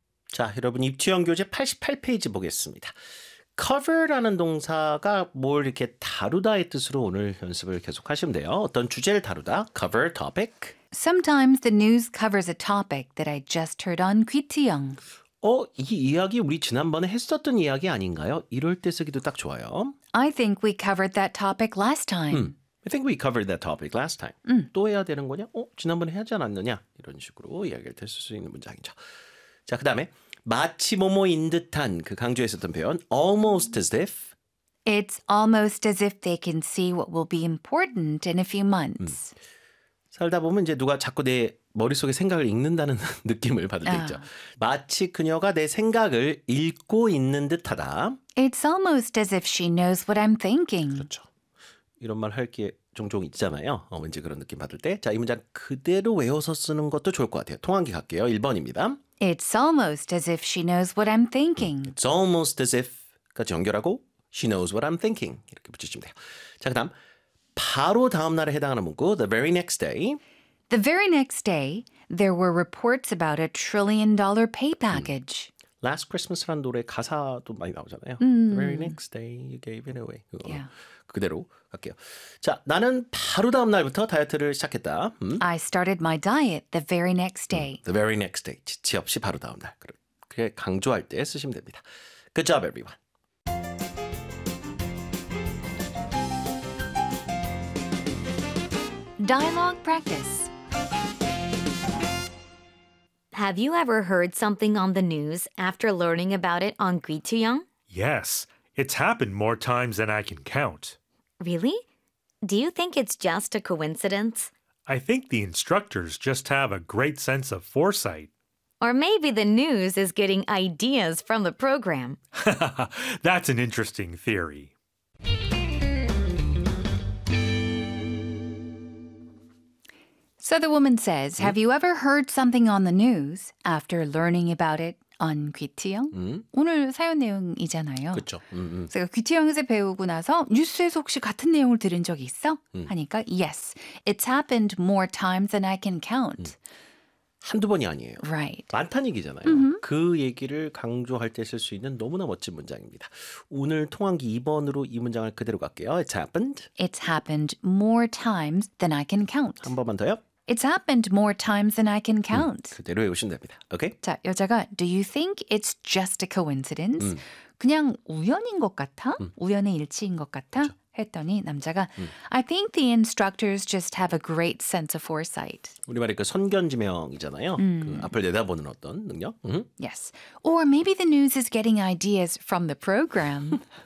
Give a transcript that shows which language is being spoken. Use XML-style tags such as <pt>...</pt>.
<ko>자, 여러분 입지영 교재 88페이지 보겠습니다. cover라는 동사가 뭘 이렇게 다루다의 뜻으로 오늘 연습을 계속하시면 돼요. 어떤 주제를 다루다, cover topic.</ko> <en>Sometimes the news covers a topic that I just heard on Kwitiyoung.</en> <ko>이 이야기 우리 지난번에 했었던 이야기 아닌가요? 이럴 때 쓰기도 딱 좋아요.</ko> <en>I think we covered that topic last time. I think we covered that topic last time.</en> <ko>또 해야 되는 거냐? 지난번에 하지 않았느냐? 이런 식으로 이야기를 했을 수 있는 문장이죠. 자, 그 다음에 마치 뭐뭐인 듯한 그 강조했었던 표현 almost as if</ko> <en>It's almost as if they can see what will be important in a few months.</en> <ko>살다 보면 이제 누가 자꾸 내 머릿속에 생각을 읽는다는 느낌을 받을 때 있죠. 마치 그녀가 내 생각을 읽고 있는 듯하다.</ko> <en>It's almost as if she knows what I'm thinking.</en> <ko>그렇죠. 이런 말 할 게 종종 있잖아요. 왠지 그런 느낌 받을 때. 자, 이 문장 그대로 외워서 쓰는 것도 좋을 것 같아요. 통한기 갈게요. 1번입니다.</ko> <en>It's almost as if she knows what I'm thinking. It's almost as if</en> <ko>같이 연결하고</ko> <en>she knows what I'm thinking.</en> <ko>이렇게 붙이시면 돼요. 자, 그 다음 바로 다음 날에 해당하는 문구</ko> <en>The very next day. The very next day there were reports about a trillion dollar pay package.</en> <ko>Last Christmas라는 노래 가사도 많이 나오잖아요.</ko> <en>The very next day you gave it away.</en> <ko>그거. Yeah. 그대로 갈게요. 자, 나는 바로 다음 날부터 다이어트를 시작했다.</ko> <en>I started my diet the very next day. The very next day.</en> <ko>지체 없이 바로 다음 날. 그렇게 강조할 때 쓰시면 됩니다.</ko> <en>Good job, everyone. 다이얼로그 프랙티스. Have you ever heard something on the news after learning about it on Kwitiyoung? Yes, it's happened more times than I can count. Really? Do you think it's just a coincidence? I think the instructors just have a great sense of foresight. Or maybe the news is getting ideas from the program. That's an interesting theory. So the woman says, have you ever heard something on the news after learning about it on 귀티영?</en> <ko>오늘 사연 내용이잖아요. 그렇죠. 제가 귀티영에서 배우고 나서 뉴스에서 혹시 같은 내용을 들은 적이 있어?</ko> <en>하니까 yes, it's happened more times than I can count.</en> <ko>한두 번이 아니에요.</ko> <en>Right.</en> <ko>많다는 얘기잖아요. 그 얘기를 강조할 때 쓸 수 있는 너무나 멋진 문장입니다. 오늘 통한기 2번으로 이 문장을 그대로 갈게요.</ko> <en>It's happened. It's happened more times than I can count.</en> <ko>한 번만 더요.</ko> <en>It's happened more times than I can count.</en> <ko>그대로 외우시면 됩니다.</ko> <en>Okay?</en> <ko>자, 여자가</ko> <en>Do you think it's just a coincidence?</en> <ko>그냥 우연인 것 같아? 우연의 일치인 것 같아? 그렇죠. 했더니 남자가</ko> <en>I think the instructors just have a great sense of foresight.</en> <ko>우리말에 그 선견지명이잖아요. 그 앞을 내다보는 어떤 능력.</ko> <en>Yes. Or maybe the news is getting ideas from the program.</en>